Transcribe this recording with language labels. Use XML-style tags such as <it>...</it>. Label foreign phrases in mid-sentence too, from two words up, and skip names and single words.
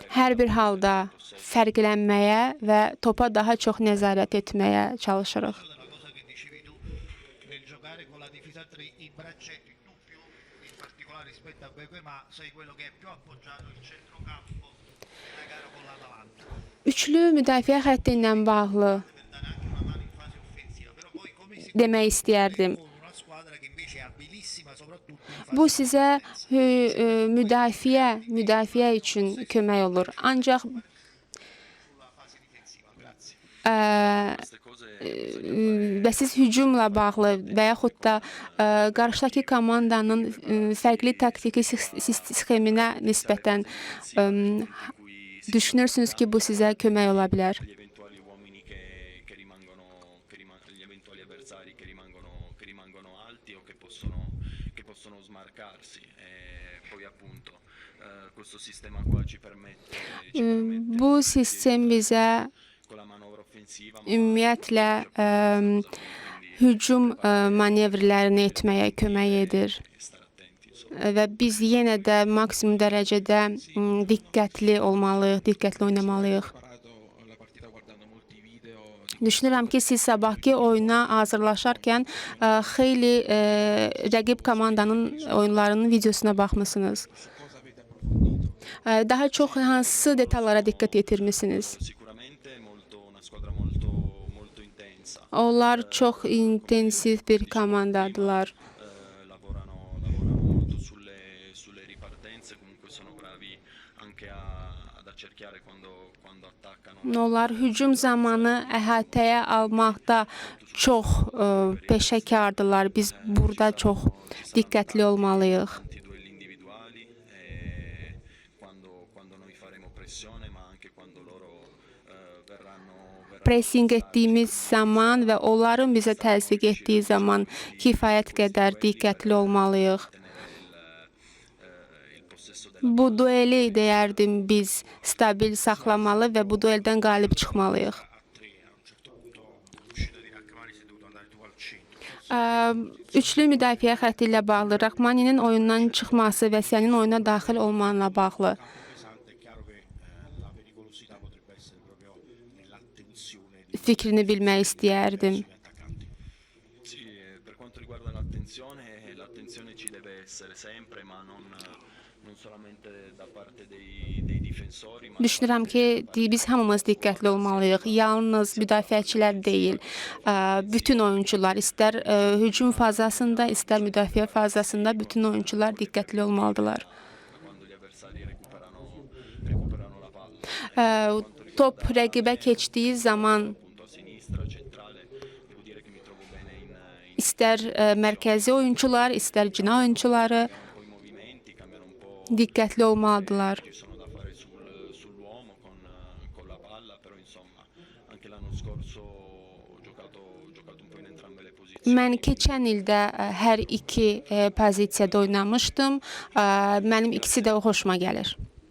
<az>Hər bir</az> <it>quella</it> <az>halda</az> <it>possesso.</it> <az>fərqlənməyə və topa daha çox nəzarət etməyə çalışırıq.</az> <it>Della cosa che dicevi tu nel giocare con la difesa 3 in braccetti, tu più in particolare rispetto a Bequema sei quello che è più appoggiato il centrocampo nella gara con l'Atalanta.</it> <az>Üçlü müdafiə xətti ilə bağlı</az> <it>Per dare anche una mano in fase offensiva, però poi come si</it> <az>demək istəyərdim.</az> <it>con una squadra che invece è abilissima soprattutto in fase</it> <az>Bu sizə müdafiə üçün kömək olur. Ancaq</az> <it>sulla fase difensiva. Grazie. Queste cose</it> <az>və siz hücumla bağlı və yaxud da qarşıdakı komandanın fərqli taktiki sxeminə nisbətən düşünürsünüz ki, bu sizə kömək ola bilər.</az> <it>gli eventuali uomini che rimangono, gli eventuali avversari che rimangono alti o che possono smarcarsi. E poi appunto questo sistema qua ci permette</it> <az>Bu sistem bizə</az> <it>con la manovra offensiva</it> <az>ümumiyyətlə hücum manevrlərini etməyə kömək edir.</az> <it>stare attenti, insomma.</it> <az>Və biz yenə də maksimum dərəcədə diqqətli olmalıyıq, diqqətli oynamalıyıq.</az> <it>Preparato la partita guardando molti video</it> <az>Düşünürəm ki, siz sabahki oyuna hazırlaşarkən xeyli rəqib komandanın oyunlarının videosuna baxmısınız.</az> <it>cosa avete approfondito?</it> <az>Daha çox hansı detallara diqqət yetirmisiniz?</az> <it>Sicuramente una squadra molto intensa.</it> <az>Onlar çox intensiv bir komandadılar.</az> <it>Lavorano molto sulle ripartenze, comunque sono bravi anche ad accerchiare quando attaccano.</it> <az>Onlar hücum zamanı əhatəyə almaqda çox peşəkardılar. Biz burada çox diqqətli olmalıyıq.</az> <it>Tanti duelli individuali quando noi faremo pressione, ma anche quando loro verranno</it> <az>Pressing etdiyimiz zaman və onların bizə təzyiq etdiyi zaman kifayət qədər diqqətli olmalıyıq.</az> <it>il possesso</it> <az>Bu dueli deyərdim biz stabil saxlamalı və bu dueldən qalib çıxmalıyıq.</az> <it>A 3 a un certo punto l'uscita di Rachmani sei dovuto andare tu al centro.</it> <az>Üçlü müdafiə xətti ilə bağlı Rachmaninin oyundan çıxması və sənin oyuna daxil olmanla bağlı.</az> <it>Pesante, è chiaro che la pericolosità potrebbe essere proprio nell'attenzione di</it> <az>Fikrini bilmək istəyərdim.</az> <it>gli attaccanti. Sì, per quanto riguarda l'attenzione ci deve essere sempre, ma non solamente da parte dei difensori, ma</it> <az>Düşünürəm ki, biz hamımız diqqətli olmalıyıq. Yalnız müdafiəçilər deyil, bütün oyuncular, istər hücum fazasında, istər müdafiə fazasında bütün oyuncular diqqətli olmalıdırlar.</az> <it>quando gli avversari recuperano la palla.</it> <az>Top rəqibə keçdiyi zaman</az> <it>Appunto a sinistra, centrale, devo dire che mi trovo bene in</it> <az>istər mərkəzi oyuncular, istər cina oyuncuları</az> <it>poi i movimenti, cambiano un po',</it> <az>diqqətli olmalıdırlar.</az> <it>ci sono da fare sull'uomo con la palla, però insomma anche l'anno scorso ho giocato un po' in entrambe le posizioni.</it> <az>Mən keçən ildə hər iki pozisiyada oynamışdım. Mənim ikisi də xoşuma gəlir.</az>